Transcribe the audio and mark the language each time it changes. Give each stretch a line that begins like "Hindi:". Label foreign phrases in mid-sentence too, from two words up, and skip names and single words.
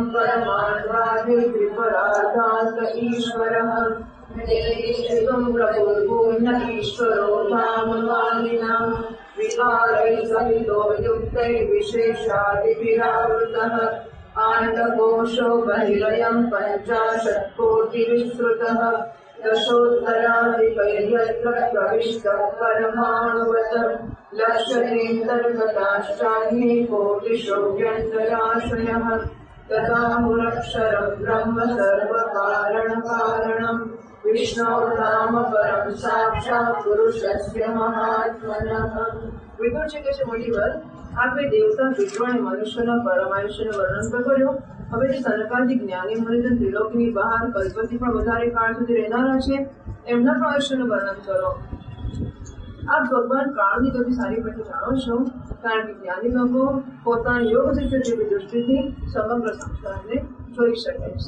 Sanskrit: परमाण्वादिविपरातान्त ईश्वरः देशं प्रभुर्भूर्न ईश्वरो धामवानिनां विहारैः सहितो युक्तैर्विशेषादिभिरावृतः आण्डकोशो बहिरयं 50,000,000,000 दशोत्तराधिकैर्यत्र प्रविष्टः परमाणुवत् लक्ष्यतेऽन्तर्गताश्चान्ये कोटिशो व्यन्तराश्रयः तदाहुरक्षरं ब्रह्म सर्वकारणकारणम् विष्णो नाम परम साक्षात् पुरुषस्य महात्मनः।
Gujarati: વિદુર છે કે મુનિવર આપે દેવતા વિષ્ણુ અને મનુષ્યના પરમાયુષ્યનું વર્ણન તો કર્યું. હવે જે સનકાદિ જ્ઞાની મુનિજન ત્રિલોકની બહાર કલ્પથી પણ વધારે કાળ સુધી રહેનારા છે એમના પણ આયુષ્યનું વર્ણન કરો. આપ ભગવાન કાળની ગતિ સારી રીતે જાણો છો કારણ કે જ્ઞાની લોકો પોતાની યોગ જેવી દૃષ્ટિથી સમગ્ર સંસારને જોઈ શકે છે.